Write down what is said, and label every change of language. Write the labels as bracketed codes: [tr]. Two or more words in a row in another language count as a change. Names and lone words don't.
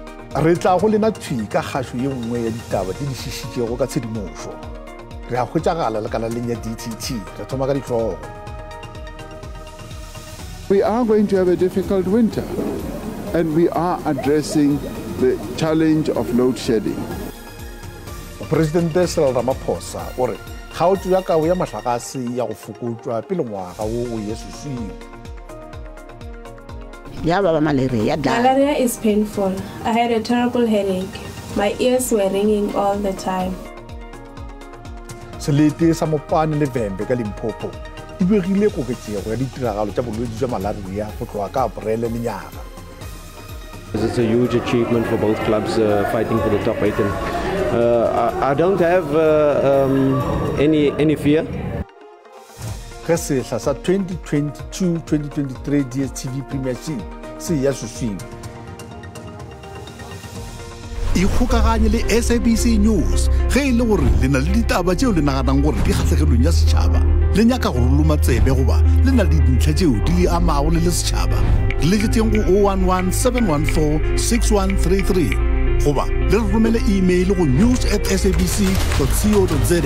[nso] Re tla go lena thwi ka kgaso ye nngwe ya ditaba di šišitšego ka tshedimošo. Re a hwetšagala le kana leng ya DTT. Re thoma ka ditlhogo. [en] We are going to have a difficult winter, and we are addressing the challenge of load shedding. [nso] President Cyril Ramaphosa o re kgaotso ya kabo ya motlakase ya go fokotswa pele ngwaga o ye susing. [en] Malaria is painful. I had a terrible headache. My ears were ringing all the time. [nso] Selete sa mopane le Vembe ka Limpopo di begile koketsego ya ditiragalo tša bolwetse jwa malaria go tloga ka Aprele le nyaga. [en] It's a huge achievement for both clubs fighting for the top 8. And I don't have any fear. [nso] Ge sehla sa 2022-2023 DStv Premiership se ya susing. Ikgokaganye le SABC News ge e le gore le na le ditaba tšeo le naganang gore di kgatlhegelong ya setšhaba le nyaka go loloma tsebe goba le na le dintlha tšeo di le amago le setšhaba le letšeng go 011-714-6133 goba le re romele email go news@sabc.co.za.